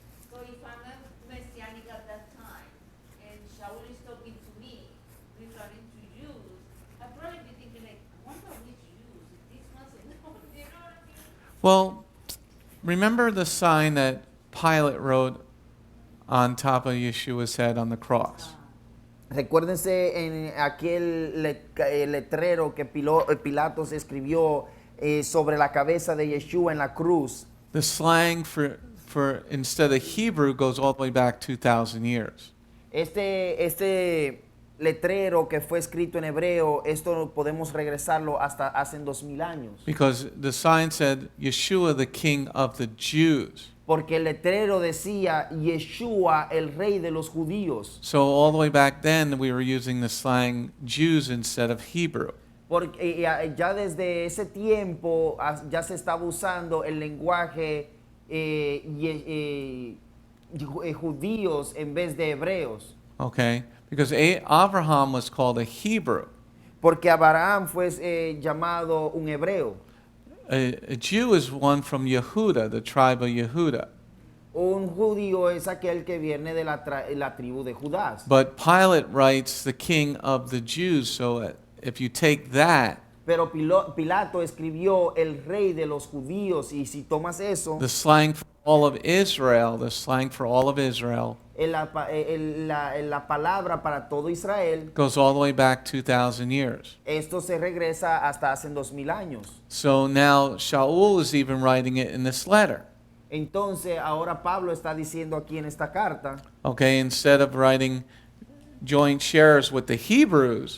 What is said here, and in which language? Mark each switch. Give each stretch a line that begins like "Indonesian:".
English: So if I'm a Messianic at that time, and Sha'ul is talking to me, referring to Jews, I'd probably be thinking like, I wonder which Jews, if these ones are no, you know what I mean? Well, remember the sign that Pilate wrote on top of Yeshua's head on the cross?
Spanish: Recuérdense en aquel letrero que Pilatos escribió sobre la cabeza de Yeshua en la cruz.
English: The slang for instead of Hebrew goes all the way back 2,000 years.
Spanish: Este letrero que fue escrito en hebreo, esto podemos regresarlo hasta hace 2000 años.
English: Because the sign said, Yeshua, the King of the Jews.
Spanish: Porque el letrero decía Yeshua, el rey de los judíos.
English: So all the way back then, we were using the slang Jews instead of Hebrew.
Spanish: Porque ya desde ese tiempo ya se estaba usando el lenguaje judíos en vez de hebreos.
English: Okay? Because Abraham was called a Hebrew.
Spanish: Porque Abraham fue llamado un hebreo.
English: A Jew is one from Yehuda, the tribe of Yehuda.
Spanish: Un judío es aquel que viene de la tribu de Judá.
English: But Pilate writes the King of the Jews, so if you take that
Spanish: Pero Pilato escribió el rey de los judíos, y si tomas eso,
English: The slang for all of Israel, the slang for all of Israel
Spanish: la palabra para todo Israel,
English: goes all the way back 2,000 years.
Spanish: esto se regresa hasta hace 2000 años.
English: So now Sha'ul is even writing it in this letter.
Spanish: Entonces ahora Pablo está diciendo aquí en esta carta,
English: Okay, instead of writing joint shares with the Hebrews,